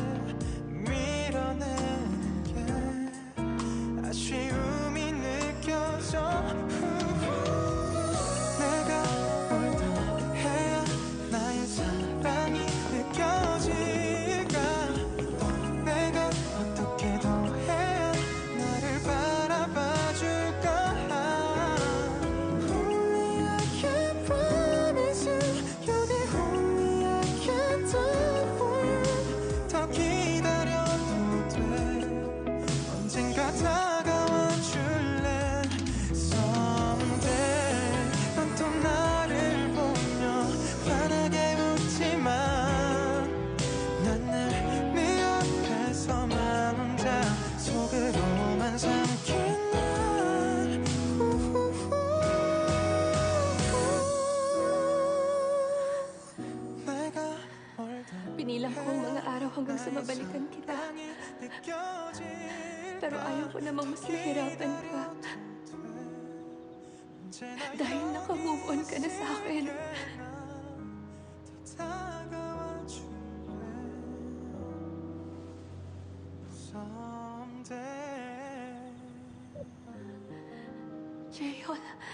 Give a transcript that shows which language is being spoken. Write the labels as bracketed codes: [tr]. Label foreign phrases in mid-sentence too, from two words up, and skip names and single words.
[ko] 밀어내는 게 아쉬움이 느껴져 내가 뭘 더 해야 나의 사랑이 느껴질까 내가 어떻게 더 해야 나를 바라봐 줄까 [en] Only I can promise you You'll be only I can do for you [ko] 더 기다려도 돼 언젠가 다가와 줄래 Someday 넌 또 나를 보며 환하게 웃지만 난 늘 네 옆에서만 혼자 속으로만 삼킨 날 내가 뭘 더 [tl] Pinilang ko ang mga araw hanggang sa mabalikan kita. Pero ayaw ko namang mas mahirapan ka. Dahil naka-move on ka na sa akin. Jayon.